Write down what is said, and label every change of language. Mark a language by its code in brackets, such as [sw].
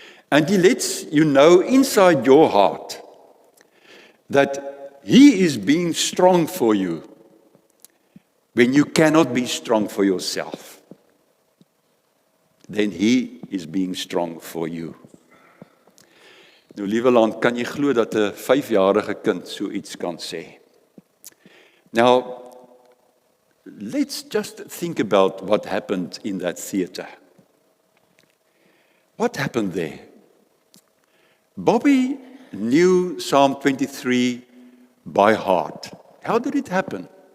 [en] And He lets you know inside your heart that He is being strong for you when you cannot be strong for yourself. Then He is being strong for you. [af] Nou, liewe land, kan jy glo dat 'n 5-jarige kind so iets kan sê? [en] Now, let's just think about what happened in that theater. What happened there? Bobby knew Psalm 23 by heart. How did it happen?